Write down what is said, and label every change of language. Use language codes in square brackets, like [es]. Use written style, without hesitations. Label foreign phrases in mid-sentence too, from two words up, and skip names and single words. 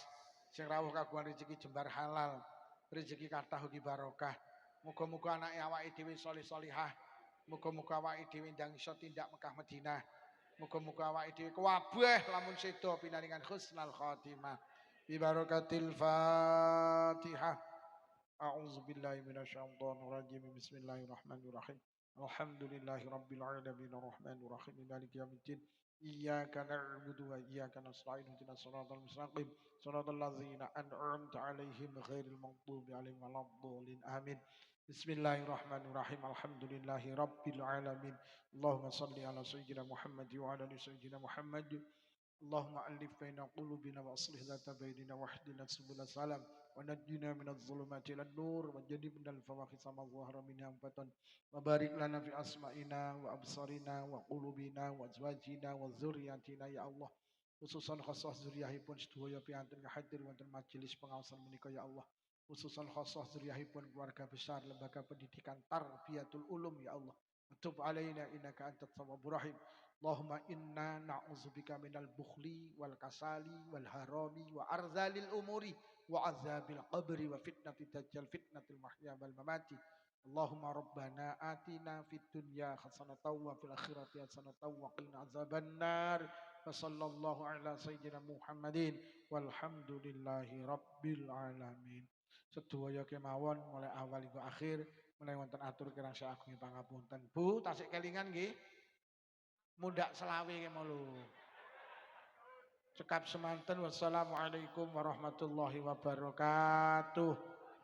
[jv] Sing rawuh kagungan rezeki jembar halal. Rezeki kathah ugi barokah. Muga-muga anake awake dhewe salih-salihah. Muga-muga awake dhewe ndang iso tindak Mekah Madinah. Muga-muga awake dhewe kabeh lamun sedo pinaringan [ar] حسن الخاتمة. ببركة الفاتحة. أعوذ بالله من الشيطان الرجيم. بسم الله الرحمن الرحيم. الحمد لله رب العالمين الرحمن الرحيم مالك يوم الدين. إياك نعبد وإياك نستعين اهدنا الصراط المستقيم صراط الذين أنعمت عليهم غير المغضوب عليهم ولا الضالين. آمين. بسم الله الرحمن الرحيم. الحمد لله رب العالمين. اللهم صل على سيدنا محمد وعلى آل سيدنا محمد. اللهم ألف بين قلوبنا وأصلح ذات بيننا واهدنا سبل السلام ونجنا من الظلمات إلى النور وجنبنا الفواحش ما ظهر منها وبطن وبارك لنا في أسماعنا وأبصارنا وقلوبنا وأزواجنا وذرياتنا يا الله. خصوصا خاصة [jv] zuriyahipun sedaya piantun hadir wonten majelis pengawasan menika [ar] يا الله. خصوصا خاصة [jv] zuriyahipun [id] keluarga besar lembaga pendidikan [jv] Tarbiyatul Ulum [ar] يا الله. تب علينا إنك أنت التواب الرحيم. اللهم إنا نعوذ بك من البخل والكسل والهرم وأرذل العمر وعذاب القبر وفتنة الدجال فتنة المحيا والممات. اللهم ربنا آتنا في الدنيا حسنة وفي الآخرة حسنة وقنا عذاب النار. وصلى الله على سيدنا محمد والحمد لله رب العالمين. [jv] Sedaya kemawon [id] mulai awal hingga akhir [jv] mulai wonten atur kirang saagung pangapunten. Bu, tasik kelingan nggih. Mundak selawe kemulu. Cekap semanten. [ar] والسلام عليكم ورحمة الله وبركاته.